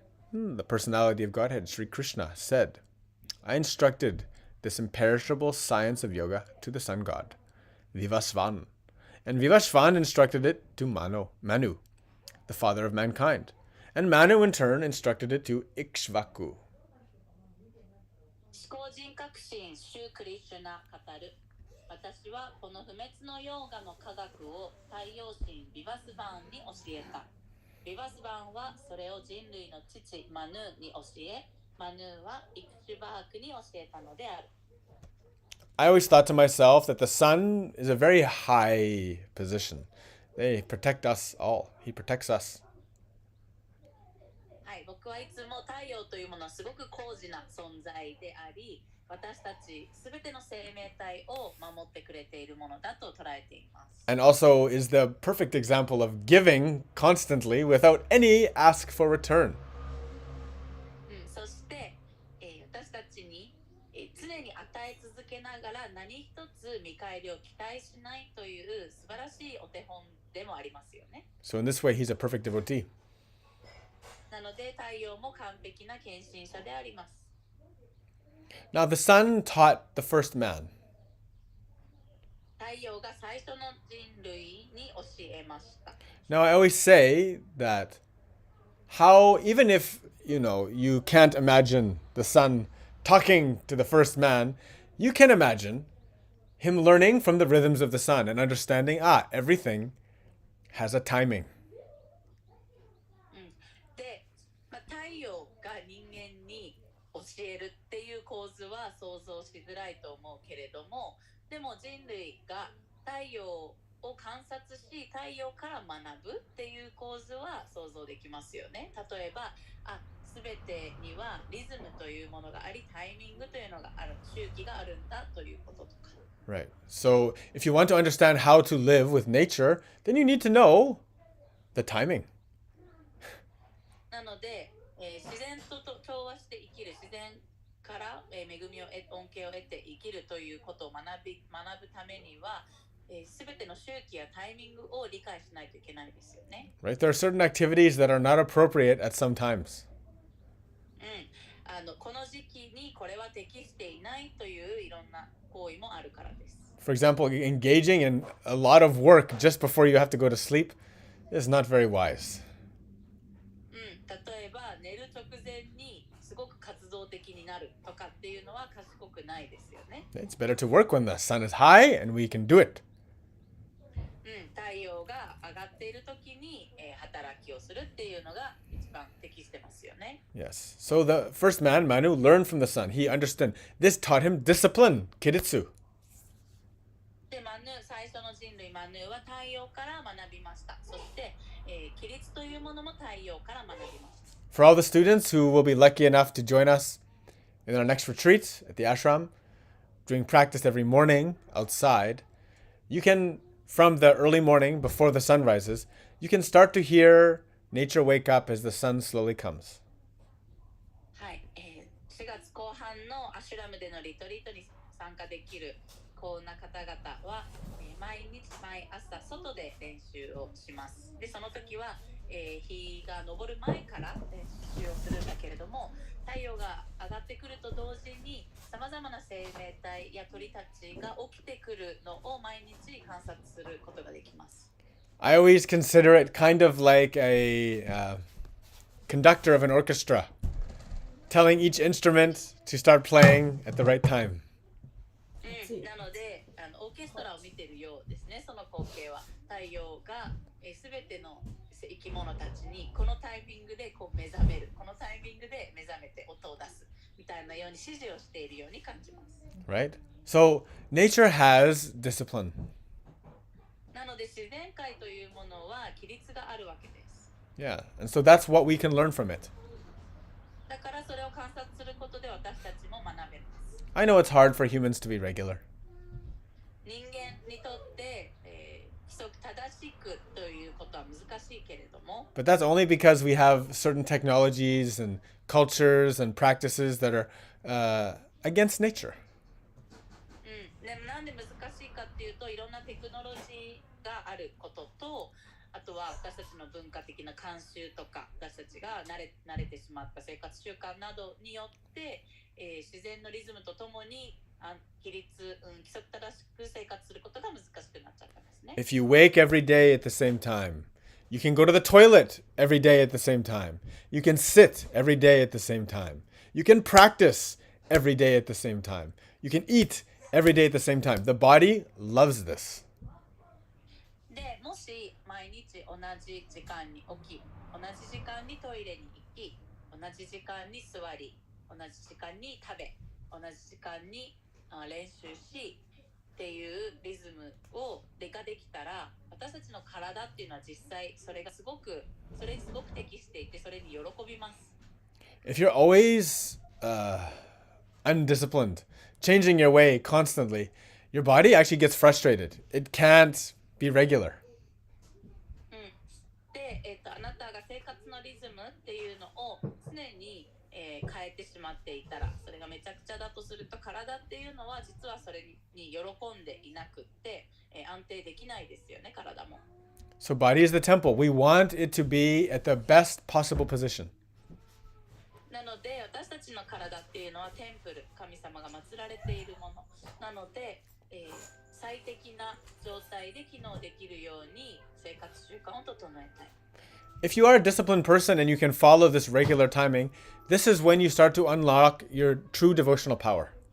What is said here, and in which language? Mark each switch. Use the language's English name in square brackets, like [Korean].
[English] The personality of Godhead, Sri Krishna, said, I instructed this imperishable science of yoga to the sun god, Vivasvan. And Vivasvan instructed it to Manu, the father of mankind. And Manu in turn instructed it to Ikshvaku. [Japanese] 思考人格心シュークリシュナ語る。私はこの不滅のヨーガの科学を太陽神ビバスバンに教えた。ビバスバンはそれを人類の父マヌーに教え、マヌーはイクシュバークに教えたのである。 [English] I always thought to myself that the sun is a very high position. They protect us all. He protects us. [Japanese] はい、僕はいつも太陽というものはすごく高次な存在であり、私たちすべての生命体を守ってくれているものだと捉えています。 [English] And also is the perfect example of giving constantly without any ask for return. [Japanese] そして、私たちに、常に与え続けながら何一つ見返りを期待しないという素晴らしいお手本でもありますよね。 [English] So in this way, he's a perfect devotee. [Japanese] なので太陽も完璧な献身者であります。 [English] Now the sun taught the first man. [Japanese] 太陽が最初の人類に教えました。 [English] Now I always say that how, even if, you can't imagine the sun talking to the first man, you can imagine him learning from the rhythms of the sun and understanding, everything has a timing. [Japanese] で、太陽が人間に教えるっていう構図は想像しづらいと思うけれども、でも人類が太陽を観察し太陽から学ぶっていう構図は想像できますよね。例えば、すべてにはリズムというものがあり、タイミングというのがある、周期があるんだということとか。 [English] Right. So if you want to understand how to live with nature, then you need to know the timing. [Japanese] なので、自然と調和して生きる、自然から、恵みを恩恵を得て生きるということを学ぶためには、すべての周期やタイミングを理解しないといけないですよね。 [English] Right? There are certain activities that are not appropriate at some times. [Japanese] この時期にこれは適していないといういろんな行為もあるからです。 [English] For example, engaging in a lot of work just before you have to go to sleep is not very wise. [Japanese] 例えば寝る直前にすごく活動的になるとかっていうのは賢くないですよね。 [English] It's better to work when the sun is high and we can do it. [Japanese] 太陽が上がっている時に、働きをするっていうのが一番適してますよね。 [English] Yes. So the first man, Manu, learned from the sun. He understood. This taught him discipline, kiritsu. [Japanese] で、最初の人類マヌーは太陽から学びました。そして、規律というものも太陽から学びました。 [English] For all the students who will be lucky enough to join us in our next retreat at the ashram, doing practice every morning outside, you can, from the early morning before the sun rises, you can start to hear nature wake up as the sun slowly comes. [Japanese] はい、4月後半のアシュラムでのリトリートに参加できる幸運な方々は、毎日毎朝外で練習をします。で、その時は、日が昇る前から練習をするんだけれども、太陽が上がってくると同時にさまざまな生命体や鳥たちが起きてくるのを毎日観察することができます。 [English] I always consider it kind of like a conductor of an orchestra, telling each instrument to start playing at the right time. [Japanese] なのでオーケストラを見ているようですね。その光景は太陽がすべての生き物たちにこのタイミングでこう目覚める、このタイミングで目覚めて音を出すみたいなように指示をしているように感じます。 [English] Right? So nature has discipline. [Japanese] なので自然界というものは規律があるわけです。 [English] Yeah, and so that's what we can learn from it. [Japanese] だからそれを観察することで私たちも学べます。 [English] I know it's hard for humans to be regular. [Japanese] 人間にとって、規則正しくということは難しいけれども、 [English] But that's only because we have certain technologies and cultures and practices that are against nature. [Japanese] でもなんで難しいかっていうと、いろんなテクノロジーがあることと、あとは私たちの文化的な慣習とか、私たちが慣れてしまった生活習慣などによって、自然のリズムとともに規則正しく生活することが難しくなっちゃったんですね。 [English] If you wake every day at the same time, you can go to the toilet every day at the same time. You can sit every day at the same time. You can practice every day at the same time. You can eat every day at the same time. The body loves this. [Japanese] でもし毎日同じ時間に起き、同じ時間にトイレに行き、同じ時間に座り、同じ時間に食べ、同じ時間に練習しっていうリズムをできたら、私たちの体っていうのは実際それにすごく適していて、それに喜びます。 [English] If you're always undisciplined, changing your way constantly, your body actually gets frustrated. It can't be regular. [Japanese] で、あなたが生活のリズムっていうのを常に、変えてしまっていたら、それがめちゃくちゃだとすると、体っていうのは実はそれに喜んでいなくって、安定できないですよね、体も。 [English] So body is the temple. We want it to be at the best possible position. [Japanese] なので私たちの体っていうのはテンプル、神様が祀られているものなので、最適な状態で機能できるように生活習慣を整えたい。 [English] If you are a disciplined person and you can follow this regular timing, this is when you start to unlock your true devotional power.